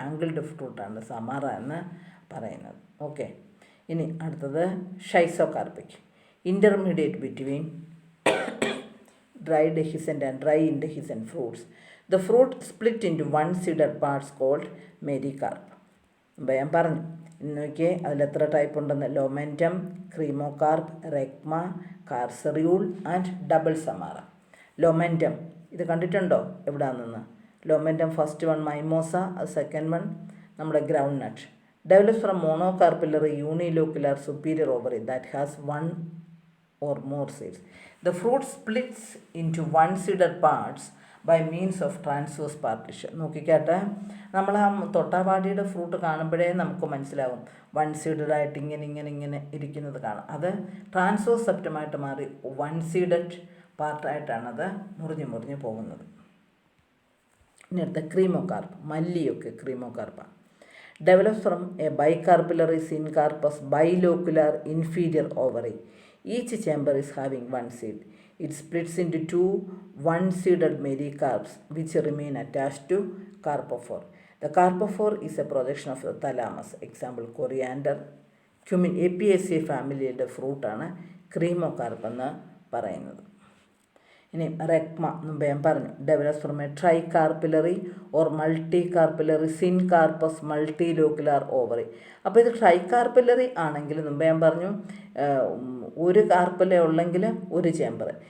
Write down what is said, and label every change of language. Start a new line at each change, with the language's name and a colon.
Malayalam: Angled ഫ്രൂട്ടാണ് സമാറ എന്ന് പറയുന്നത്. ഓക്കെ. ഇനി അടുത്തത് schizocarpic.
English: Intermediate between dry dehiscent and dry indehiscent fruits. The fruit split into one-seeded parts called mericarp.
Malayalam: അപ്പോൾ ഞാൻ പറഞ്ഞു നോക്കിയേ അതിൽ എത്ര ടൈപ്പ് ഉണ്ടെന്ന്. ലൊമെൻറ്റം, ക്രീമോകാർപ്പ്, റെക്മ, കാർസറിയൂൾ ആൻഡ് ഡബിൾ സമാറ. ലൊമെൻറ്റം ഇത് കണ്ടിട്ടുണ്ടോ എവിടെയാണെന്ന്? ലൊമെൻറ്റം first one mimosa, second one നമ്മുടെ ground nut.
English: Develops from monocarpellary unilocular superior ovary that has one or more seeds. The fruit splits into one-seeded parts by means of transverse partition.
Malayalam: നോക്കിക്കാട്ടെ, നമ്മൾ ആ തൊട്ടാവാടിയുടെ fruit കാണുമ്പോഴേ നമുക്ക് മനസ്സിലാവും one seeded ആയിട്ട് ഇങ്ങനെ ഇരിക്കുന്നത് കാണാം. അത് ട്രാൻസ്വേഴ്സ് സെപ്റ്റമായിട്ട് മാറി വൺ സീഡഡ് പാർട്ടായിട്ടാണ് അത് മുറിഞ്ഞ് പോകുന്നത്. ഇനി അടുത്ത ക്രീമോകാർപ്പ്. മല്ലിയൊക്കെ ക്രീമോകാർപ്പാണ്.
English: Develops from a bicarpellary syncarpous bilocular inferior ovary. Each chamber is having one seed. It splits into two one-seeded mericarps which remain attached to carpophore. The carpophore is a projection of the thalamus. Example, coriander, cumin.
Malayalam: Apiaceae ഫാമിലിയുടെ ഫ്രൂട്ടാണ് ക്രീമോകാർപ്പ് എന്ന് പറയുന്നത്. ഇനി റെക്മ മുമ്പ് ഞാൻ പറഞ്ഞു
English: Develops from a tricarpellary or multicarpellary syncarpous multilocular ovary.
Malayalam: അപ്പോൾ ഇത് ട്രൈ കാർപ്പിലറി ആണെങ്കിൽ മുമ്പ് ഞാൻ പറഞ്ഞു ഒരു കാർപ്പല ഉള്ളെങ്കിൽ ഒരു ചേമ്പർ.